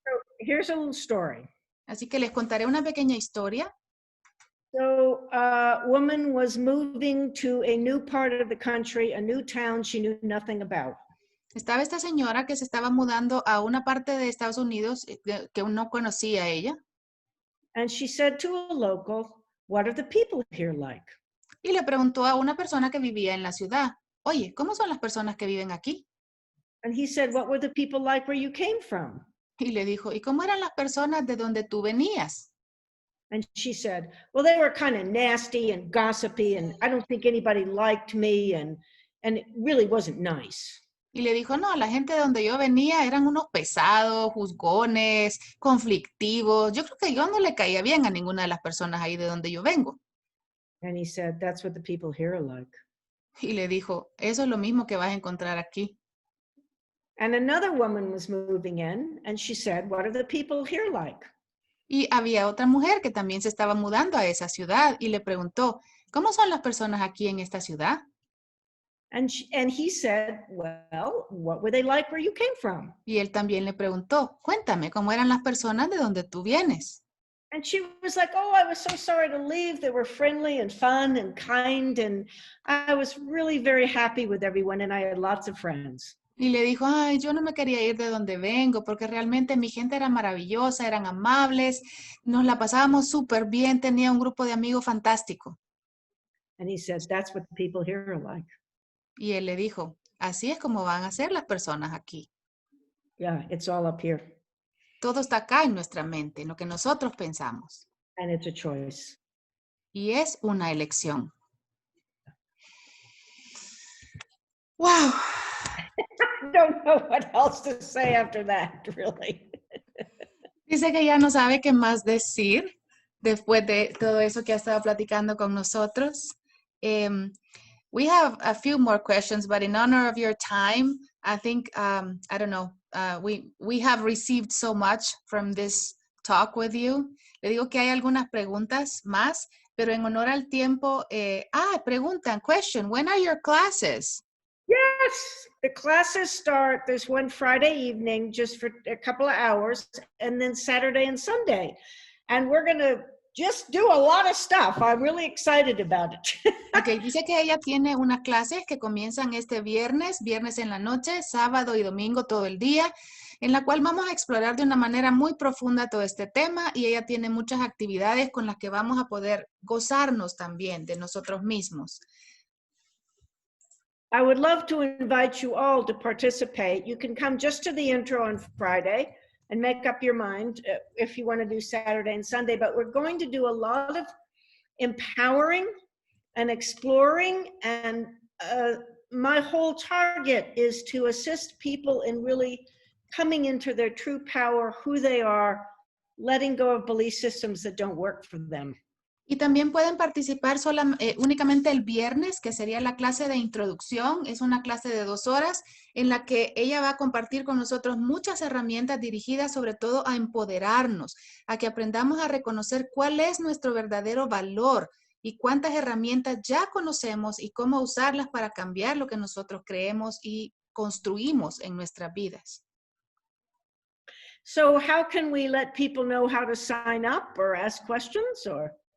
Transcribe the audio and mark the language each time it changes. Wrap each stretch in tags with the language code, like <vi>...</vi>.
<en>So here's a little story.</en> <es>Así que les contaré una pequeña historia.</es> <en>So a woman was moving to a new part of the country, a new town she knew nothing about.</en> <es>Estaba esta señora que se estaba mudando a una parte de Estados Unidos que no conocía ella.</es> <en>And she said to a local, what are the people here like?</en> <es>Y le preguntó a una persona que vivía en la ciudad, oye, ¿cómo son las personas que viven aquí?</es> <en>And he said, what were the people like where you came from?</en> <es>Y le dijo, ¿y cómo eran las personas de donde tú venías?</es> <en>And she said, well, they were kind of nasty and gossipy, and I don't think anybody liked me, and it really wasn't nice.</en> <es>Y le dijo, no, la gente de donde yo venía eran unos pesados, juzgones, conflictivos. Yo creo que yo no le caía bien a ninguna de las personas ahí de donde yo vengo.</es> <en>And he said, that's what the people here are like.</en> <es>Y le dijo, eso es lo mismo que vas a encontrar aquí.</es> <en>And another woman was moving in, and she said, what are the people here like?</en> <es>Y había otra mujer que también se estaba mudando a esa ciudad y le preguntó, ¿cómo son las personas aquí en esta ciudad?</es> <en>And he said, well, what were they like where you came from?</en> <es>Y él también le preguntó, cuéntame, ¿cómo eran las personas de donde tú vienes?</es> <en>And she was like, oh, I was so sorry to leave. They were friendly and fun and kind, and I was really very happy with everyone, and I had lots of friends.</en> <es>Y le dijo, ay, yo no me quería ir de donde vengo porque realmente mi gente era maravillosa, eran amables, nos la pasábamos súper bien, tenía un grupo de amigos fantástico.</es> <en>And he said, that's what the people here are like.</en> <es>Y él le dijo, así es como van a ser las personas aquí.</es> <en>Yeah, it's all up here.</en> <es>Todo está acá en nuestra mente, en lo que nosotros pensamos.</es> <en>And it's a choice.</en> <es>Y es una elección. ¡Wow!</es> <en>I don't know what else to say after that, really.</en> <es>Dice que ya no sabe qué más decir después de todo eso que ha estado platicando con nosotros.</es> <en>We have a few more questions, but in honor of your time, I think, I don't know, we have received so much from this talk with you.</en> <es>Le digo que hay algunas preguntas más, pero en honor al tiempo, preguntan,</es> <en>question, when are your classes? Yes, the classes start, there's one Friday evening just for a couple of hours, and then Saturday and Sunday. And we're going to just do a lot of stuff. I'm really excited about it.</en> <es>Okay, dice que ella tiene unas clases que comienzan este viernes en la noche, sábado y domingo todo el día, en la cual vamos a explorar de una manera muy profunda todo este tema y ella tiene muchas actividades con las que vamos a poder gozarnos también de nosotros mismos.</es> <en>I would love to invite you all to participate. You can come just to the intro on Friday and make up your mind if you want to do Saturday and Sunday, but we're going to do a lot of empowering and exploring, and my whole target is to assist people in really coming into their true power, who they are, letting go of belief systems that don't work for them.</en> <es>Y también pueden participar únicamente el viernes, que sería la clase de introducción. Es una clase de 2 horas en la que ella va a compartir con nosotros muchas herramientas dirigidas sobre todo a empoderarnos, a que aprendamos a reconocer cuál es nuestro verdadero valor y cuántas herramientas ya conocemos y cómo usarlas para cambiar lo que nosotros creemos y construimos en nuestras vidas.</es> <en>So how can we let people know how to sign up or ask questions or?</en>